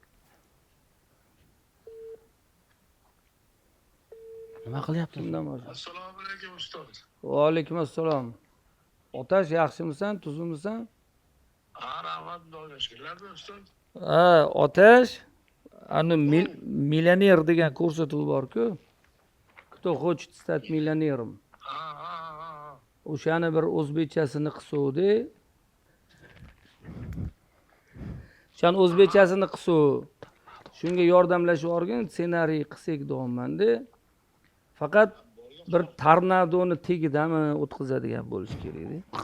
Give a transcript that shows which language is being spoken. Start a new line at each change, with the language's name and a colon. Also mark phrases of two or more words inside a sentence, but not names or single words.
Uzbek: Nima qilyapsiz? Kimdan boshqa? Assalomu alaykum ustoz. Va alaykum assalom. Otash, yaxshimisan, tuzukmisan? Rahmat, xudoga shukrlar ustoz. Otash, ani millioner degan ko'rsatuv bor-ku.
Russian: Кто хочет стать миллионером?
Uzbek: O'shani bir o'zbekchasini qilsovdi. O'shan o'zbekchasini qilsov. Shunga yordamlashib o'rgan, ssenariy qilsak deyapman-da. Faqat bir tornadoni tagidami o'tkazadigan bo'lish kerak-da.